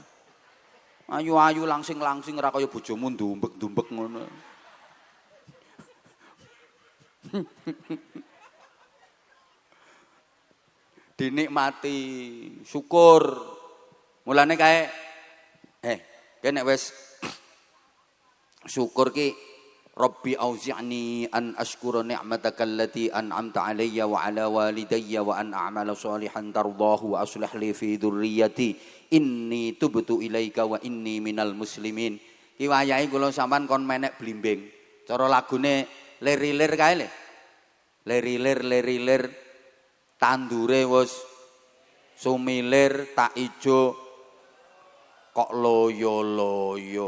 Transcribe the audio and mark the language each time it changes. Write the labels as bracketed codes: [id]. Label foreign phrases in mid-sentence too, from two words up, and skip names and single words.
[jv] Ayu-ayu langsing-langsing ora kaya bojomu ndumbek-ndumbek ngono. Dinikmati, syukur. Mulane kae nek wis syukur ki [ar] رب أوزعني أن أشكر نعمتك التي أنعمت علي وعلى والدي وأن أعمل صالحا ترضاه وأصلح لي في ذريتي إني تبت إليك وإني من المسلمين. [jv] Ki wayahe kula sampean kon menek blimbing. Cara lagune lerilir kae le. Lerilir tandure wis sumilir tak ijo kok loyo-loyo.